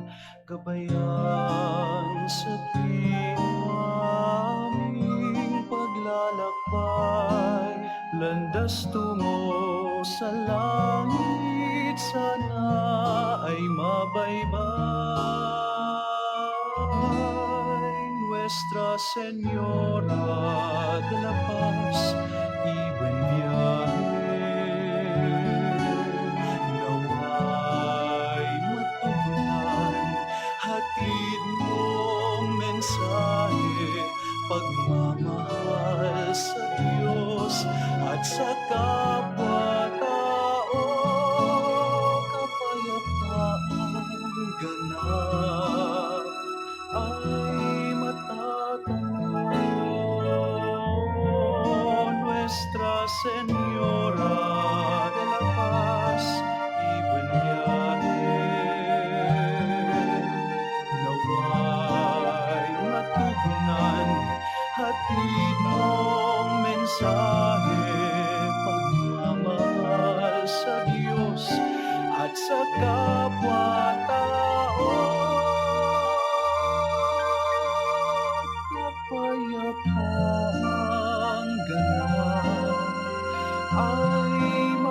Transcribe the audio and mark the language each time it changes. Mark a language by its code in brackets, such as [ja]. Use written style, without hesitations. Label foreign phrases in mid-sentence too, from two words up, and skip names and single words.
[tl] Gabayan sa aming paglalakbay, landas tungo sa langit, sana ay mabaybay. [es] Nuestra Señora de la Paz y buen viaje, [tl] naway matugunan, hatid mong mensahe, pagmamahal sa Diyos at sa kapwa-tao, kapayapaan ganap ay matatanong. [es] Nuestra Señora de la Paz y buen viaje, [tl] naway matugunan, hatid mong mensahe, pagmamahal sa Diyos at sa kapwa-tao, kapayapang ganap ay